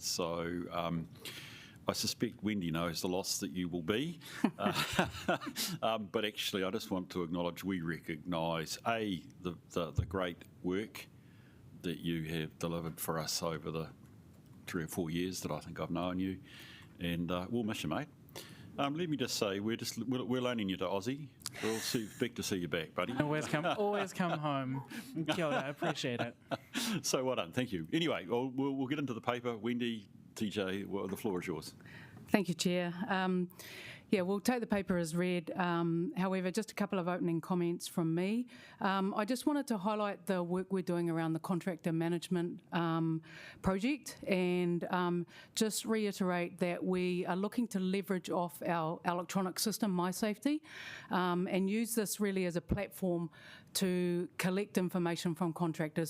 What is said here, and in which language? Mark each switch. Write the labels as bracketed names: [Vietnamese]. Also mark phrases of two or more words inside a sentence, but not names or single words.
[English] So, I suspect Wendy knows the loss that you will be, but actually I just want to acknowledge we recognise, the great work that you have delivered for us over the 3 or 4 years that I think I've known you, and we'll miss you, mate. Let me just say, we're loaning you to Aussie. We'll expect to see you back, buddy. Always come home. [Māori] Kia ora, [English] I appreciate it. So well done, thank you. Anyway, we'll get into the paper. Wendy, TJ, the floor is yours. Thank you, Chair. Yeah, we'll take the paper as read. However, just a couple of opening comments from me. I just wanted to highlight the work we're doing around the contractor management project, and just reiterate that we are looking to leverage off our electronic system, MySafety, and use this really as a platform to collect information from contractors.